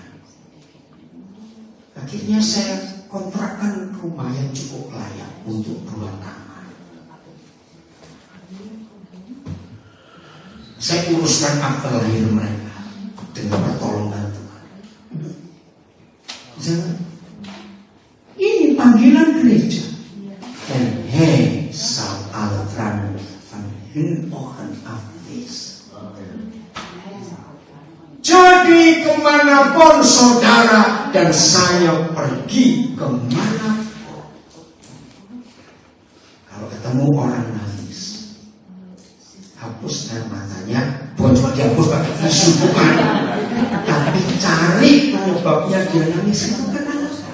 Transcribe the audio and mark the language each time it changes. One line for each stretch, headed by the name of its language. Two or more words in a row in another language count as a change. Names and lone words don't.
Indonesian: Akhirnya saya kontrakkan rumah yang cukup layak untuk 2 kamar. Saya uruskan akte lahir mereka dengan pertolongan Tuhan. Jangan. Ini panggilan gereja.
Dutch: En hij zal alle tranen van hun ogen afwischen.
Indonesian: Jadi kemanapun saudara dan saya pergi, kemanapun, kalau ketemu orang nangis, hapus air matanya. Bukan cuma dihapus pakai tisu, bukan, tapi cari penyebabnya dia nangis itu kenapa.